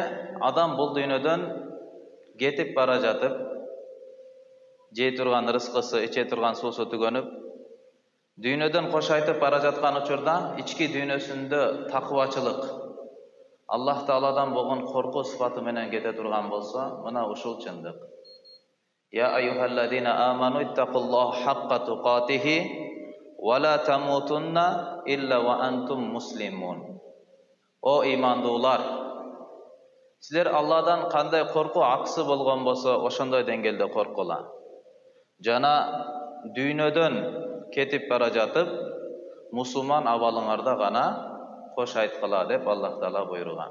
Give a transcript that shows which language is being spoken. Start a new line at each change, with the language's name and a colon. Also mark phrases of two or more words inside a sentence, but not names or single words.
Kyrgyz: Адам бул дүйнөдөн кетип бара жатып, жей турган рызкысы, иче турган суусу түгөнүп, дүйнөдөн кош айтып бара жаткан учурда ички дүйнөсүндө такыбачылык, Аллах Тааладан болгон коркуу сыфаты менен кете турган болсо, мына ушул чындык.
Arabic: يا أيها الذين آمنوا اتقوا الله حق تقاته ولا تموتن إلا وأنتم مسلمون.
Kyrgyz: О имандуулар, силер Алладан кандай коркуу аксы болгон болсо, ошондой деңгээлде коркула. Жана дүйнөдөн кетип бара жатып, мусулман абалыңарда гана кош айткыла деп Аллах Таала буйруган.